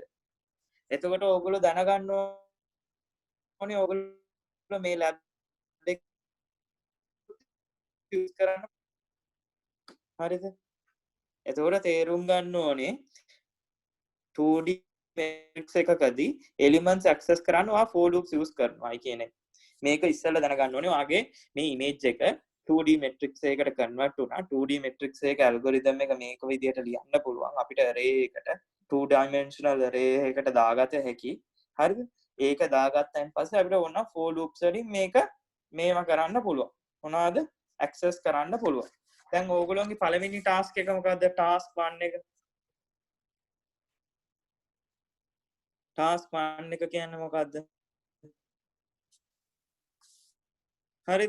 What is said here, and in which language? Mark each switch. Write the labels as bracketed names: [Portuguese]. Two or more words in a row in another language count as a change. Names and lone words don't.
[Sinhala] එතකොට ඕගොල්ලෝ දැනගන්න ඕනේ ඕගොල්ලෝ මේ lab එක යූස් කරන්න හරිද? එතකොට තේරුම් ගන්න ඕනේ [English] 2D matrix [Sinhala] එකකදී [English] elements access [Sinhala] කරන්න ඔයා [English] for loops use [Sinhala] කරනවායි කියන එක. මේක ඉස්සෙල්ලා දැනගන්න ඕනේ ඔයාගේ මේ image එක [English] 2D matrix [Sinhala] එකකට convert වුණා. [English] 2D matrix [Sinhala] එක algorithm එක මේක විදිහට ලියන්න පුළුවන්. අපිට array එකට [English] 2 dimensional array [Sinhala] එකකට දාගත හැකි. හරිද? ඒක දාගත්තයින් පස්සේ අපිට ඕන [English] for loops [Sinhala] වලින් මේවා කරන්න පුළුවන්. මොනවාද? access කරන්න පුළුවන්. දැන් ඕගොල්ලෝගේ පළවෙනි task එක මොකද්ද? task 1 එක. task 1 එක කියන්නේ මොකද්ද? හරිද?